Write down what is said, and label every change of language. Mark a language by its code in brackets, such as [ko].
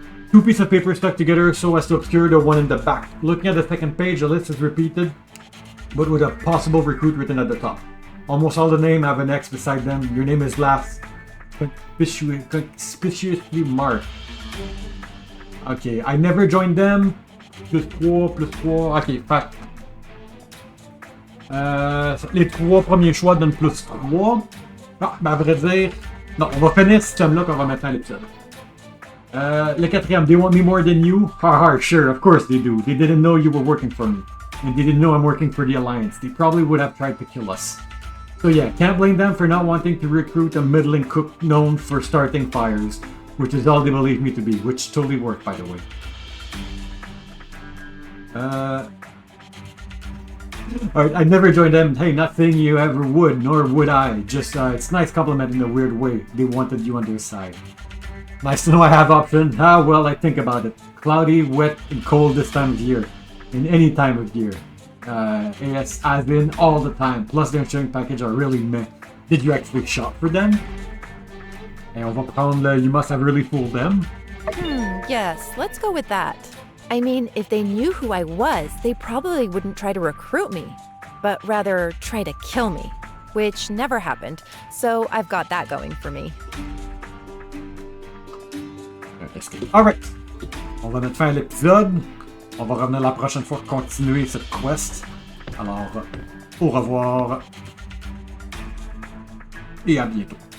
[en] 2 pieces of paper stuck together so as to obscure the one in the back. Looking at the second page, the list is repeated, but with a possible recruit written at the top. Almost all the names have an X beside them. Your name is last conspicuously marked. Okay, I never joined them. [fr] +3. Ok, fait. Les 3 premiers choix donnent +3. Ah, ben à vrai dire... Non, on va finir ce système-là qu'on va mettre à l'épisode. Le 4e, [en] they want me more than you? Haha, sure, of course they do. They didn't know you were working for me. And they didn't know I'm working for the Alliance. They probably would have tried to kill us. So yeah, can't blame them for not wanting to recruit a middling cook known for starting fires. Which is all they believe me to be, which totally worked, by the way. Alright, I never joined them. Hey, not saying you ever would, nor would I. Just, it's nice compliment in a weird way. They wanted you on their side. Nice to know I have options. Ah, well, I think about it. Cloudy, wet, and cold this time of year. In any time of year. Yes, I've been all the time. Plus, their insurance package are really meh. Did you actually shop for them? [fr] Et on va prendre le [en] you must have really fooled them. Yes, let's go with that. I mean, if they knew who I was, they probably wouldn't try to recruit me, but rather try to kill me, which never happened, so I've got that going for me. [fr] Alright, on va mettre fin à l'épisode. On va revenir la prochaine fois pour continuer cette quest. Alors, au revoir et à bientôt.